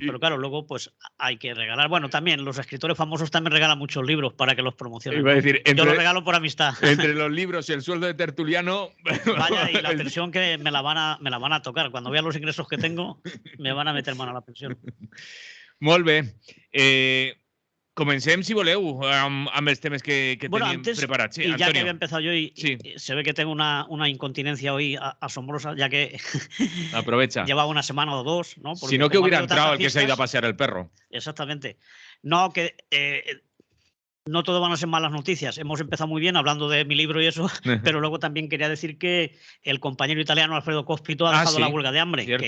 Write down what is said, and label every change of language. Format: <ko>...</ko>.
<es>Pero claro, luego pues hay que regalar. Bueno, también los escritores famosos también regalan muchos libros para que los promocionen. Iba a decir, yo los regalo por amistad. Entre los libros y el sueldo de tertuliano... Vaya, y la pensión que me la van a tocar. Cuando vea los ingresos que tengo, me van a meter mano a la pensión.</es> <ca>Molt bé. Comencem, si voleu, amb els temes que teníem preparats. Sí,</ca> <es>y Antonio. Ya que había empezado yo y se ve que tengo una incontinencia hoy asombrosa, ya que aprovecha. Llevaba una semana o dos, ¿no? Porque si no, que hubiera entrado el que se ha ido a pasear el perro. Exactamente. No, que... no todo van a ser malas noticias. Hemos empezado muy bien hablando de mi libro y eso, pero luego también quería decir que el compañero italiano Alfredo Cospito ha dejado la huelga de hambre, cierto.</es>